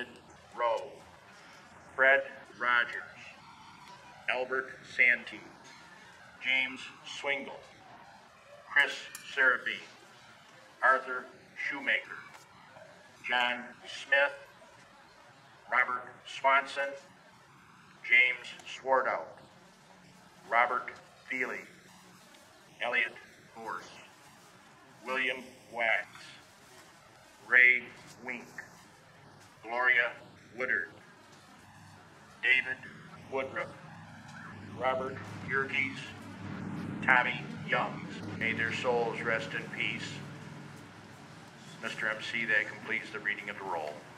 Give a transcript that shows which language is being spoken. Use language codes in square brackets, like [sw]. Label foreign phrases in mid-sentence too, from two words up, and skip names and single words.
[en] Rowe, Fred Rogers, Albert Santee, James Swingle, Chris Serafine, Arthur Shoemaker, John Smith, Robert Swanson, James Swartout, Robert Feely, Elliot Gorse, William Wax, Ray Wink, Gloria Woodard, David Woodruff, Robert Yerkes, Tommy Youngs. May their souls rest in peace. Mr. MC, that completes the reading of the roll.